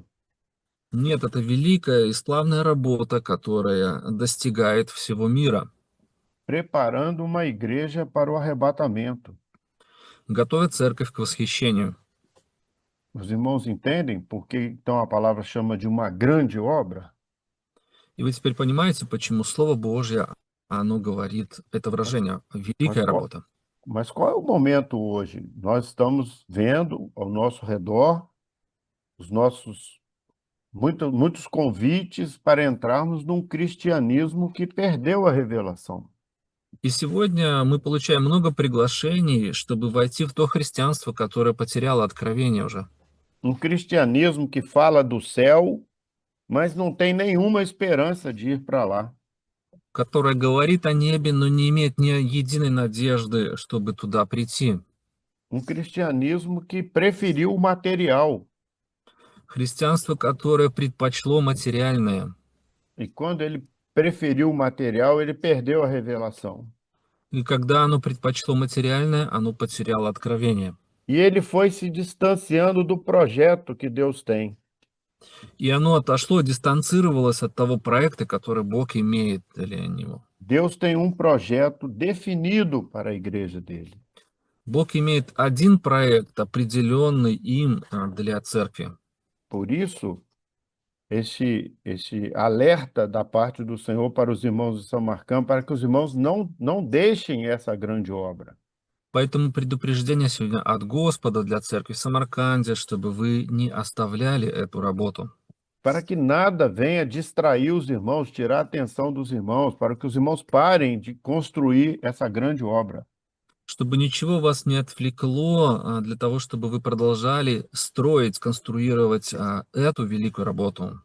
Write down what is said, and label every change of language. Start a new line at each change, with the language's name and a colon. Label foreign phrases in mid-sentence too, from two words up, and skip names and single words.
Russian: Нет, это великая и славная работа, которая достигает всего мира.
Portuguese: Preparando uma igreja para o arrebatamento.
Russian: Готовит церковь к восхищению.
Portuguese: Os irmãos entendem por que então a palavra chama de uma grande obra?
Russian: И вы теперь понимаете, почему Слово Божье, оно говорит, это выражение,
Portuguese: Mas
Russian: великая
Portuguese: qual,
Russian: работа.
Portuguese: mas qual é o momento hoje? Nós estamos vendo ao nosso redor os nossos muitos convites para entrarmos num cristianismo que perdeu a revelação.
Russian: И сегодня мы получаем много приглашений, чтобы войти в то христианство, которое потеряло откровение уже.
Portuguese: Um cristianismo que fala do céu, mas não tem nenhuma esperança de ir para lá.
Russian: Которое говорит о небе, но не имеет ни единой надежды, чтобы туда прийти.
Portuguese: Um cristianismo que preferiu o material.
Russian: Христианство, которое предпочло материальное.
Portuguese: E quando ele preferiu o material, ele perdeu a revelação.
Russian: И когда оно предпочло материальное, оно потеряло откровение.
Portuguese: E ele foi se distanciando do projeto que Deus tem.
Russian: И оно отошло, дистанцировалось от того проекта, который Бог имеет для него.
Portuguese: Deus tem um projeto definido para a igreja dele.
Russian: Бог имеет один проект, определенный им для церкви.
Portuguese: Por isso, esse alerta da parte do Senhor para os irmãos de São Marcão, para que os irmãos não deixem essa grande obra.
Russian: Поэтому предупреждение сегодня от Господа для церкви в Самарканде, чтобы вы не оставляли эту работу.
Portuguese: Para que nada venha distrair os irmãos, tirar a atenção dos irmãos, para que os irmãos parem de construir essa grande obra.
Russian: Чтобы ничего вас не отвлекло, для того, чтобы вы продолжали строить, конструировать эту великую работу.